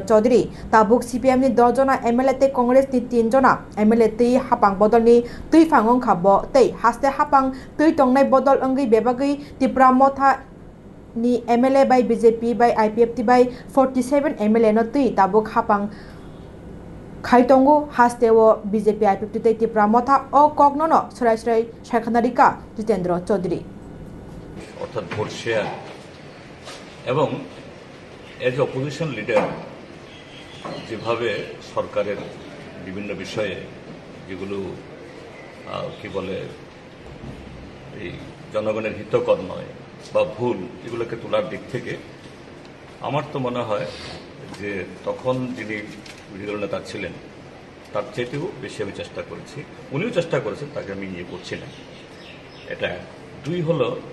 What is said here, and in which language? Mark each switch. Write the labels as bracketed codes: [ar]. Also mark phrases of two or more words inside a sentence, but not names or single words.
[trp] Chaudhary tabuk CPM ni dojona MLA te Congress ni 3 jona MLA tei hapang bodol ni tei fangong kha bo tei haste hapang tei tongnai bodol anggai bebagui tipra motha ni MLA by BJP by IPFT by 47 MLA no tui tabuk hapang khaitongo hastewo BJP IPFT te tipra motha o kognono srai srai shakhanarika Jitendra Chaudhary [bn] অর্থাৎ ভোট শেয়ার এবং [en] as opposition leader [bn] যেভাবে সরকারের বিভিন্ন বিষয়ে যেগুলো কি বলে এই জনগণের হিতকর নয় বা ভুল এগুলোকে তোলার দিক থেকে আমার তো মনে হয় যে তখন যিনি বিরোধী দল নেতা ছিলেন তার চেয়েও বেশি আমি চেষ্টা করেছি উনিও চেষ্টা করেছেন তাকে আমি ইয়ে করছি না এটা দুই হলো